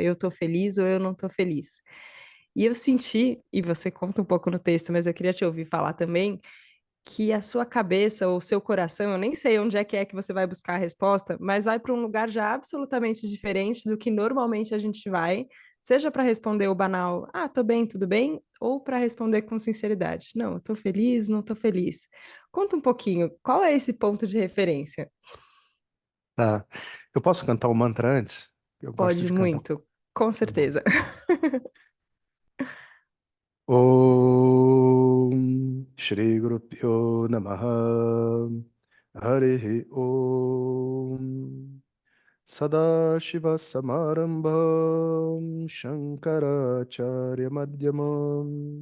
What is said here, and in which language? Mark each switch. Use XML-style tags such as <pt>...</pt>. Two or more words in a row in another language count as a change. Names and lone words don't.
<pt>Eu tô feliz ou eu não tô feliz? E eu senti, e você conta um pouco no texto, mas eu queria te ouvir falar também, que a sua cabeça ou o seu coração, eu nem sei onde é que você vai buscar a resposta, mas vai para um lugar já absolutamente diferente do que normalmente a gente vai, seja para responder o banal, ah, tô bem, tudo bem, ou para responder com sinceridade, não, eu tô feliz, não tô feliz. Conta um pouquinho, qual é esse ponto de referência? Tá. Eu posso cantar o mantra antes? Eu gosto Pode de cantar. muito, com Tá bom. certeza.</pt> <sa>ॐ श्री गुरु प्यो नमः हरिः ॐ सदाशिव समारम्भं शङ्कराचार्य मध्यमं</sa>